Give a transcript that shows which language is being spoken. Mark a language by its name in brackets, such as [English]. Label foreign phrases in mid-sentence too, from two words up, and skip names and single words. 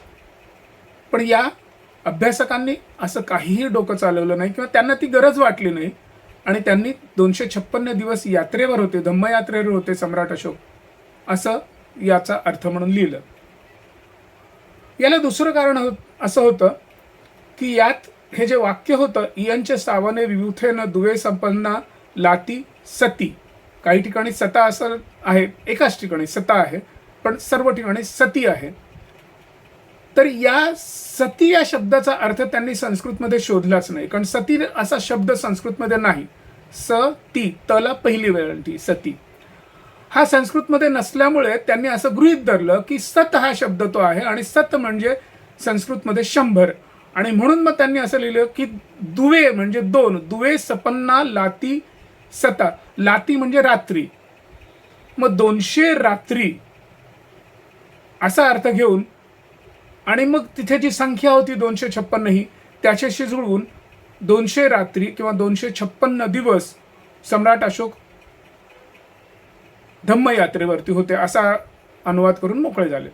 [Marathi] पण या अभ्यासकांनी असं काहीही डोकं चालवलं नाही किंवा त्यांना ती गरज वाटली नाही आणि त्यांनी 256 दिवस यात्रेवर होते, धम्मयात्रेवर होते सम्राट अशोक, असं याचा अर्थ म्हणून लिहिलं. याला दुसरं कारण असं होतं की यात हे जे वाक्य होतं, [Prakrit languages] इयंचे सावने विभूथेन दुवे संपन्ना लाती सती, [Marathi] काही ठिकाणी सता असं आहे, एकाच ठिकाणी सता आहे पण सर्व ठिकाणी सती आहे. तर या सती या शब्दाचा अर्थ त्यांनी संस्कृतमध्ये शोधलाच नाही, कारण सती असा शब्द संस्कृतमध्ये नाही. ती, तला पहिली वेळ सती हा संस्कृतमध्ये नसल्यामुळे त्यांनी असं गृहीत धरलं की सत हा शब्द तो आहे आणि सत म्हणजे संस्कृतमध्ये 100, आणि म्हणून मग त्यांनी असं लिहिलं की दुवे म्हणजे 2, [Prakrit languages] दुवे सपन्ना लाती सता, [Marathi] लाती म्हणजे रात्री, मग 200 रात्री असा अर्थ घेऊन आणि मग तिथे जी संख्या होती 256 ही त्याच्याशी जुळवून 200 रात्री किंवा 256 दिवस सम्राट अशोक धम्मयात्रेवरती होते असा अनुवाद करून मोकळे झाले.